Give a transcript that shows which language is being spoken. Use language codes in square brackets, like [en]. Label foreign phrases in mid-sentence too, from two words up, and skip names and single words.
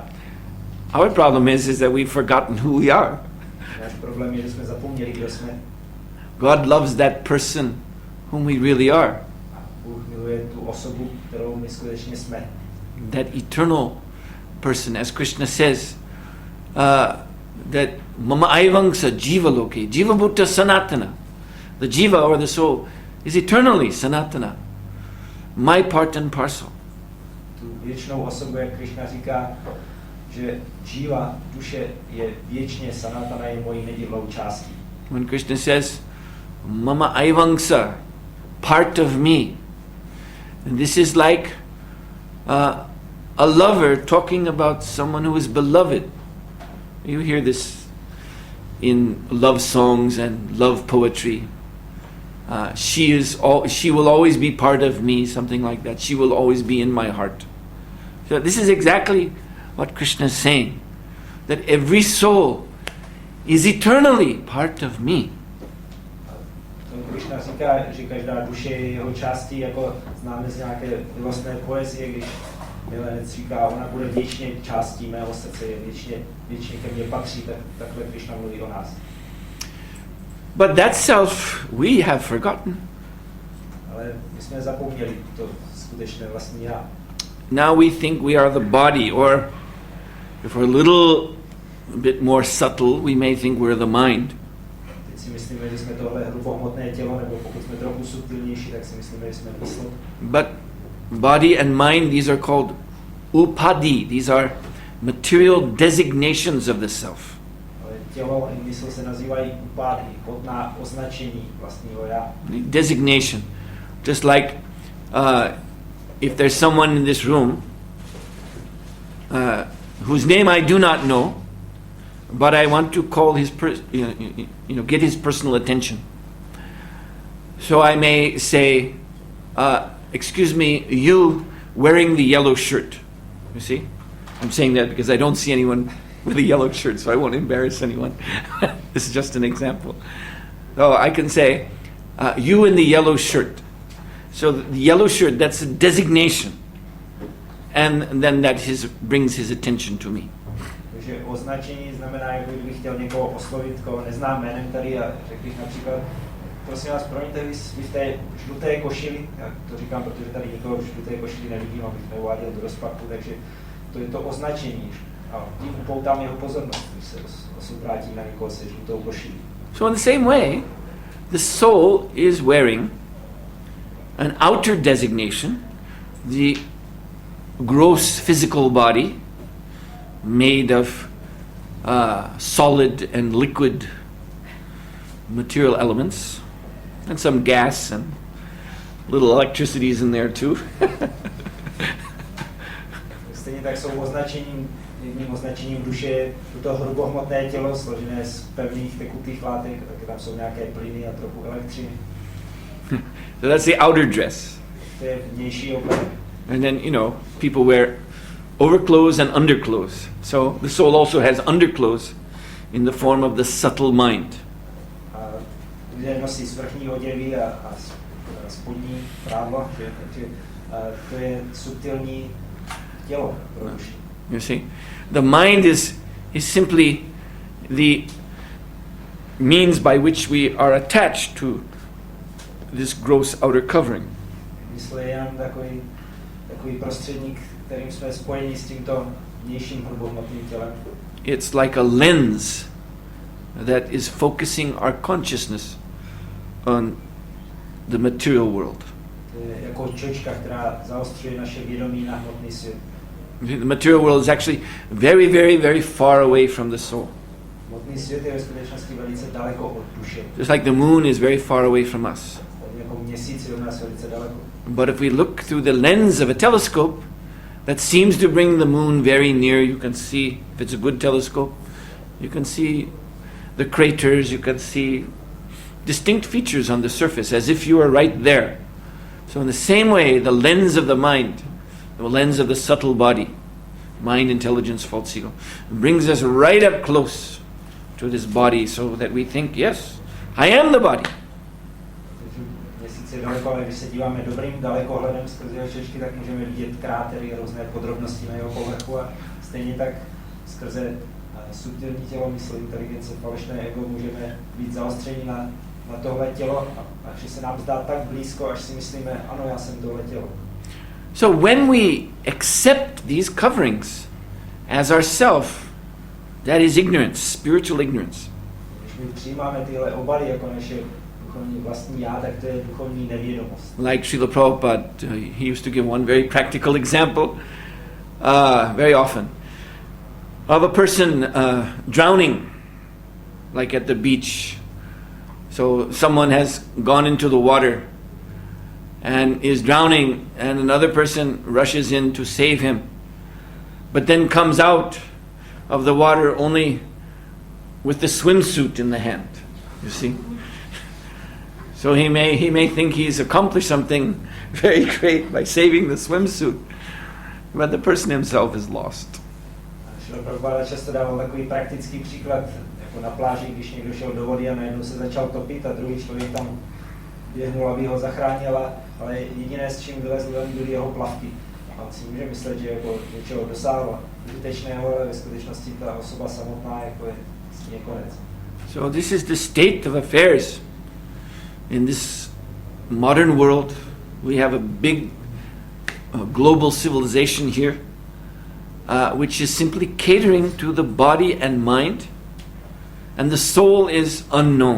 [en] Our problem is that we've forgotten who we are. [cs] Náš problém je, že jsme zapomněli, kdo jsme. [en] God loves that person whom we really are. [cs] A Bůh miluje tu osobu, kterou my skutečně jsme. [en] That eternal person, as Krishna says, that [sa] मम एवांशो जीव लोके, जीव भूतः सनातनः. [en] The jiva, or the soul, is eternally sanatana. My part and parcel. [cs] Tu věčnou osobu, jak Krishna říká, že jiva, duše, je věčně sanatana, je mojí nedílnou částí. [en] When Krishna says, [sa] मम एवांशो, [en] part of me, And this is like a lover talking about someone who is beloved. You hear this in love songs and love poetry. She will always be part of me, something like that. She will always be in my heart. So this is exactly what Krishna is saying, that every soul is eternally part of me. [cs] Krishna říká, že každá duše je jeho částí, jako známe z nějaké milostné poezie, když milenec říká, ona bude věčně částí mého srdce, věčně ke mně patří, takhle Krishna mluví o nás. [en] But that self we have forgotten. [cs] Ale my jsme zapomněli to skutečné vlastní já. [en] Now we think we are the body, or if we're a little bit more subtle, we may think we're the mind. [cs] Teď si myslíme, že jsme tohle hrubohmotné tělo, nebo pokud jsme trochu subtilnější, tak si myslíme, že jsme mysl. [en] But body and mind, these are called upadi. These are material designations of the self. [cs] Ale tělo i mysl se nazývají upády, hodná označení vlastního já. [en] Designation. Just like if there's someone in this room whose name I do not know, but I want to call his get his personal attention. So I may say, excuse me, you wearing the yellow shirt. You see? I'm saying that because I don't see anyone with a yellow shirt, so I won't embarrass anyone. This is just an example. So I can say, you in the yellow shirt. So the yellow shirt, that's a designation. And then that brings his attention to me. [cs] Takže označení znamená, jako kdybych chtěl někoho oslovit, koho neznám jménem tady a řekl bych například, prosím vás, promiňte, vy v té žluté košili, já to říkám, protože tady nikoho v žluté košili nevidím, abych neuváděl do rozpaku, takže to je to označení. A tím upoutám jeho pozornost, když se obrátí na někoho se žlutou košilí. [en] So in the same way, the soul is wearing an outer designation, the gross physical body made of solid and liquid material elements, and some gas and little electricities in there too. [cs] Stejně tak jsou jedním označením duše toto hrubohmotné tělo složené z pevných tekutých látek, také tam jsou nějaké plyny a trochu elektřiny. [en] So that's the outer dress. [cs] To je vnější oblek. [en] And then, people wear overclothes and underclothes. So the soul also has underclothes in the form of the subtle mind. [cs] Lidé nosí svrchní oděvy a spodní prádla, takže to je subtilní tělo pro duši. [en] You see, the mind is simply the means by which we are attached to this gross outer covering. [cs] Mysl je jen takový prostředník, kterým jsme spojeni s tímto vnějším hrubohmotným tělem. [en] It's like a lens that is focusing our consciousness on the material world. [cs] To je jako čočka, která zaostřuje naše vědomí na hmotný svět. [en] The material world is actually very, very, very far away from the soul. [cs] Hmotný svět je ve skutečnosti velice daleko od duše. [en] Just like the moon is very far away from us. [cs] Jako měsíc je od nás velice daleko. [en] But if we look through the lens of a telescope, that seems to bring the moon very near. You can see, if it's a good telescope, you can see the craters, you can see distinct features on the surface, as if you were right there. So in the same way, the lens of the mind, the lens of the subtle body, mind, intelligence, false ego, brings us right up close to this body so that we think, yes, I am the body. [cs] Měsíc je daleko, ale když se díváme dobrým dalekohledem skrze jeho čočky, tak můžeme vidět krátery, různé podrobnosti na jeho povrchu a stejně tak skrze subtilní tělo, mysl, inteligence, falešné ego můžeme být zaostření na tohle tělo a že se nám zdá tak blízko, až si myslíme, ano, já jsem tohle tělo. [en] So when we accept these coverings as ourself, that is ignorance, spiritual ignorance. [cs] Když my přijímáme tyhle obaly jako naše duchovní vlastní já, tak to je duchovní nevědomost. [en] Like Srila Prabhupada, he used to give one very practical example very often of a person drowning, like at the beach. So someone has gone into the water and is drowning, and another person rushes in to save him, but then comes out of the water only with the swimsuit in the hand. You see? So he may think he's accomplished something very great by saving the swimsuit, but the person himself is lost. [cs] Prabhupada často dával takový praktický příklad, jako na pláži, když někdo šel do vody a najednou se začal topit a druhý člověk tam běhnul, aby ho zachránila, ale jediné, s čím vylezl, byly jeho plavky. A on si může myslet, že jako něčeho dosáhla užitečného, ale ve skutečnosti ta osoba samotná jako je vlastně konec. [en] So this is the state of affairs in this modern world. We have a big global civilization here, which is simply catering to the body and mind, and the soul is unknown.